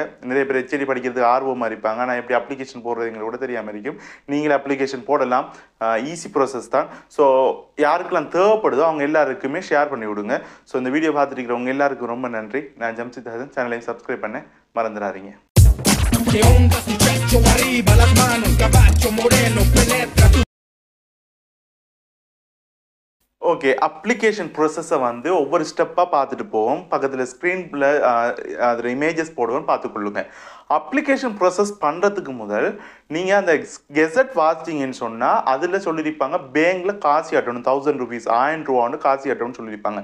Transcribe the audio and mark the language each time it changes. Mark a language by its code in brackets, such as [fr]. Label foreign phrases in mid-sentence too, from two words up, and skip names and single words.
[ta] நிறைய பேர் ஹெச்டி படிக்கிறதுக்கு ஆர்வமாக இருப்பாங்க, ஆனால் எப்படி அப்ளிகேஷன் போடுறதுங்க கூட தெரியாமல் இருக்கும். நீங்களே அப்ளிகேஷன் போடலாம், [en] easy process [ta] தான். ஸோ யாருக்கெல்லாம் தேவைப்படுதோ அவங்க எல்லாருக்குமே ஷேர் பண்ணி விடுங்க. ஸோ இந்த வீடியோ பார்த்துட்டு இருக்கிறவங்க எல்லாருக்கும் ரொம்ப நன்றி. நான் ஜம்சித் ஹசன், சேனலையும் சப்ஸ்கிரைப் பண்ண மறந்துடாதீங்க. [es] ¿Qué onda, muchacho? Arriba las manos, caballo moreno, penetra tu... [ta] ஓகே, அப்ளிகேஷன் ப்ரோசஸை வந்து ஒவ்வொரு ஸ்டெப்பாக பார்த்துட்டு போவோம். பக்கத்தில் ஸ்க்ரீனில் அதில் இமேஜஸ் போடுவோம், பார்த்துக்கொள்ளுங்க. [en] application process [ta] பண்ணுறதுக்கு முதல் நீங்கள் அந்த கெசட் வாசிச்சிங்கன்னு சொன்னால் அதில் சொல்லியிருப்பாங்க பேங்கில் காசு கட்டணும், 1000 rupees 1000 ரூபான்னு காசு கட்டணும்னு சொல்லியிருப்பாங்க.